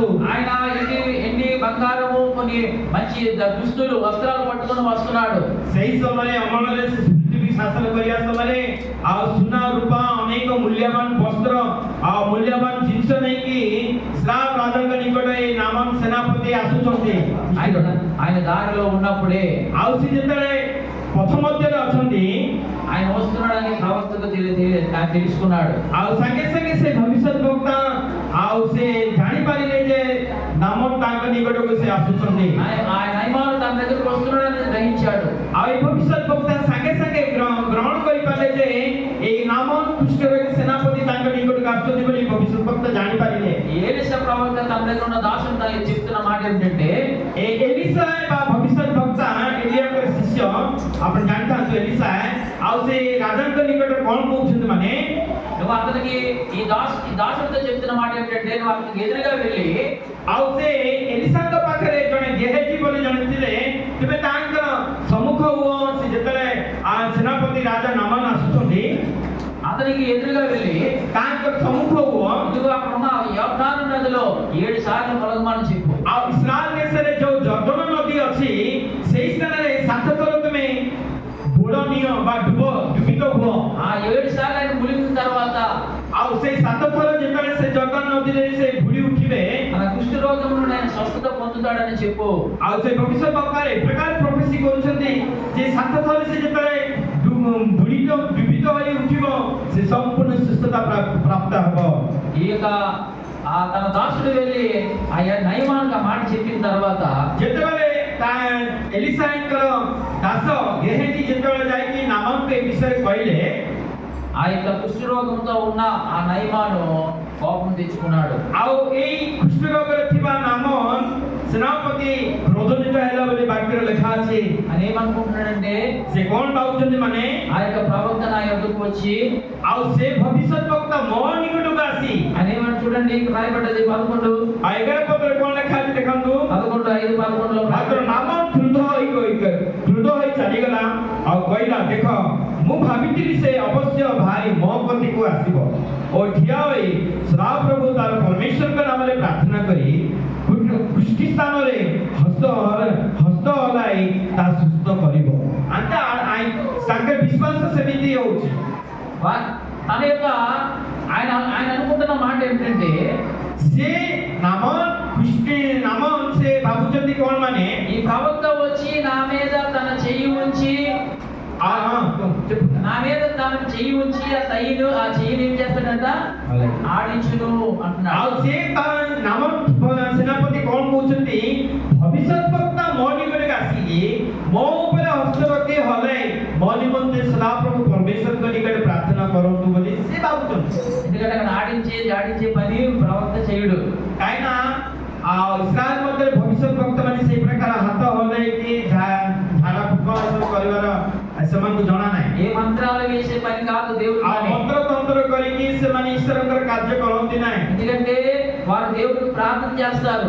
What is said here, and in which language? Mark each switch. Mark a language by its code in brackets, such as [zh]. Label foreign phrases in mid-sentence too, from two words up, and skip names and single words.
[te] ఆయన ఎండి బంగారము కొన్ని మంచి దుస్తులు వస్త్రాలు పట్టుకొని వస్తున్నాడు. [or] ସେହି ସମୟରେ ଅମଳରେ ସେ ପୃଥିବୀ ଶାସନ କରିବା ସମୟରେ ଆଉ ସୁନା ରୂପା ଅନେକ ମୂଲ୍ୟବାନ ବସ୍ତ୍ର ଆଉ ମୂଲ୍ୟବାନ ଜିନିଷ ନେଇକି ଇସ୍ରାଏଲ ରାଜାଙ୍କ ନିକଟରେ ଏ ନାମନ୍ ସେନାପତି ଆସୁଛନ୍ତି। [te] ఆయన దారిలో ఉన్నప్పుడే [or] ଆଉ ସେ ଯେତେବେଳେ ପଥ ମଧ୍ୟରେ ଅଛନ୍ତି, [te] ఆయన వస్తున్నాడని ప్రవక్తకు తెలుసుకున్నాడు. [or] ଆଉ ସାଙ୍ଗେ ସାଙ୍ଗେ ସେ ଭବିଷ୍ୟତ ବକ୍ତା ଆଉ ସେ ଜାଣିପାରିଲେ ଯେ ନାମନ୍ ତାଙ୍କ ନିକଟକୁ ସେ ଆସୁଛନ୍ତି। [te] ఆయన నయమాను తన దగ్గరకు వస్తున్నాడని గ్రహించాడు. [or] ଆଉ ଏ ଭବିଷ୍ୟତ ବକ୍ତା ସାଙ୍ଗେ ସାଙ୍ଗେ ଗ୍ରହଣ କରିପାରିଲେ ଯେ ଏଇ ନାମନ୍ କୁଷ୍ଠରୋଗୀ ସେନାପତି ତାଙ୍କ ନିକଟକୁ ଆସୁଛନ୍ତି ବୋଲି ଭବିଷ୍ୟତ ବକ୍ତା ଜାଣିପାରିଲେ। [te] ఏలీషా ప్రవక్త తన దగ్గర ఉన్న దాసుడు చెప్తున్న మాట ఏంటంటే, [or] ଏଲିସା ବା ଭବିଷ୍ୟତ ବକ୍ତା ଏଲିయాଙ୍କର ଶିଷ୍ୟ ଆପଣ ଜାଣିଥାନ୍ତୁ ଏଲିସା ଆଉ ସେ ରାଜାଙ୍କ ନିକଟରେ କଣ କହୁଛନ୍ତି ମାନେ, [te] నువ్వు అతనికి ఈ దాసుడితో చెప్తున్న మాట ఏంటంటే, నువ్వు అతనికి ఎదురుగా వెళ్ళి [or] ଆଉ ସେ ଏଲିସାଙ୍କ ପାଖରେ ଜଣେ ଗେହେଜି ବୋଲି ଜଣେ ଥିଲେ, ତେବେ ତାଙ୍କର ସମ୍ମୁଖ ହୁଅ। ସେ ଯେତେବେଳେ ସେନାପତି ରାଜା ନାମନ୍ ଆସୁଛନ୍ତି, [te] అతనికి ఎదురుగా వెళ్ళి [or] ତାଙ୍କର ସମ୍ମୁଖ ହୁଅ। [te] ఇదిగో అక్కడ ఉన్న యోర్దాను నదిలో 7 సార్లు మునగమని చెప్పు. [or] ଆଉ ଇସ୍ରାଏଲ ଦେଶରେ ଯୋଉ ଜର୍ଦ୍ଦନ ନଦୀ ଅଛି, ସେଇ ସ୍ଥାନରେ 7 ଥର ତୁମେ ବୁଡ଼ ନିଅ ବା ଡୁବିତ ହୁଅ। [te] ఆ 7 సార్లు ఆయన మునిగిన తర్వాత [or] ଆଉ ସେଇ 7 ଥର ଯେତେବେଳେ ସେ ଜର୍ଦ୍ଦନ ନଦୀରେ ସେ ବୁଡ଼ି ଉଠିବେ, [te] మన కుష్ఠ రోగం నుండి ఆయన స్వస్థత పొందుతాడని చెప్పు. [or] ଆଉ ସେ ଭବିଷ୍ୟତ ବକ୍ତା ଏ ପ୍ରକାର ପ୍ରଫେସି କରୁଛନ୍ତି ଯେ 7 ଥର ସେ ଯେତେବେଳେ ଡୁବିତ ହୋଇ ଉଠିବ, ସେ ସମ୍ପୂର୍ଣ୍ଣ ସୁସ୍ଥତା ପ୍ରାପ୍ତ ହେବ। [te] ఇక తన దాసుడు వెళ్ళి ఆ నయమానికి ఆ మాట చెప్పిన తర్వాత [or] ଯେତେବେଳେ ଏଲିସାଙ୍କର ଦାସ ଗେହେଜି ଯେତେବେଳେ ଯାଇକି ନାମନ୍କୁ ଏ ବିଷୟରେ କହିଲେ, [te] ఆ యొక్క కుష్ఠరోగంతో ఉన్న ఆ నయమాను కోపం తెచ్చుకున్నాడు. [or] ଆଉ ଏଇ କୁଷ୍ଠରୋଗରେ ଥିବା ନାମନ୍ ସେନାପତି କ୍ରୋଧନିତ ହେଲା ବୋଲି ବାକ୍ୟରେ ଲେଖା ଅଛି। [te] అని ఏమనుకుంటున్నాడంటే, [or] ସେ କଣ ଭାବୁଛନ୍ତି ମାନେ, [te] ఆ యొక్క ప్రవక్త నా యొద్దకు వచ్చి [or] ଆଉ ସେ ଭବିଷ୍ୟତ ବକ୍ତା ମୋ ନିକଟକୁ ଆସି, [te] అని ఏమని చూడండి, ఇక్కడ రాయబడ్డది 11 [or] ଆଉ 11 ପଦରେ କଣ ଲେଖା ଅଛି ଦେଖନ୍ତୁ। [te] 11:5-11లో [or] ମାତ୍ର ନାମନ୍ କ୍ରୋଧ ହୋଇ ଚାଲିଗଲା ଆଉ କହିଲା, ଦେଖ ମୁଁ ଭାବିଥିଲି ସେ ଅବଶ୍ୟ ଭାଇ ମୋ କତିକୁ ଆସିବ ଓ ଠିଆ ହୋଇ ସଦାପ୍ରଭୁ ତାର ପରମେଶ୍ୱରଙ୍କ ନାମରେ ପ୍ରାର୍ଥନା କରି କୁଷ୍ଠି ସ୍ଥାନରେ ହସ୍ତ ହଲାଇ ତା ସୁସ୍ଥ କରିବ। ତାଙ୍କ ବିଶ୍ୱାସ ସେମିତି ହଉଛି। [te] తన యొక్క ఆయన అనుకుంటున్న మాట ఏంటంటే, [or] ସେ ନାମନ୍ ସେ ଭାବୁଛନ୍ତି କଣ ମାନେ, [te] ఈ ప్రవక్త వచ్చి నా మీద తన చెయ్యి ఉంచి ఆ చెయ్యిని ఏం చేస్తాడంట, ఆడించును అంటున్నాడు. [or] ଆଉ ସେ ନାମନ୍ ସେନାପତି କଣ କହୁଛନ୍ତି, ଭବିଷ୍ୟତ ବକ୍ତା ମୋ ନିକଟକୁ ଆସିକି ମୋ ଉପରେ ହସ୍ତ ରଖି ହଲାଇ ମୋ ନିମନ୍ତେ ସଦାପ୍ରଭୁ ପରମେଶ୍ୱରଙ୍କ ନିକଟରେ ପ୍ରାର୍ଥନା କରନ୍ତୁ ବୋଲି ସେ ଭାବୁଛନ୍ତି। [te] ఎందుకంటే అక్కడ ఆడించే పని ప్రవక్త చేయడు. [or] କାହିଁକିନା ଆଉ ଇସ୍ରାଏଲ ମଧ୍ୟରେ ଭବିଷ୍ୟତ ବକ୍ତା ମାନେ ସେଇ ପ୍ରକାର ହାତ ହଲେଇକି ଝାଡା ଫୁକ ଏସବୁ କରିବାର ସେମାନଙ୍କୁ ଜଣା ନାହିଁ। [te] ఏ మంత్రాలు వేసే పని కాదు దేవుడు [or] ଆଉ [te] పని. [or] ମନ୍ତ୍ରତନ୍ତ୍ର ତନ୍ତ୍ର କରିକି ସେମାନେ ଈଶ୍ୱରଙ୍କର କାର୍ଯ୍ୟ କରନ୍ତି ନାହିଁ। [te] ఎందుకంటే వారు దేవుడికి ప్రార్థన చేస్తారు,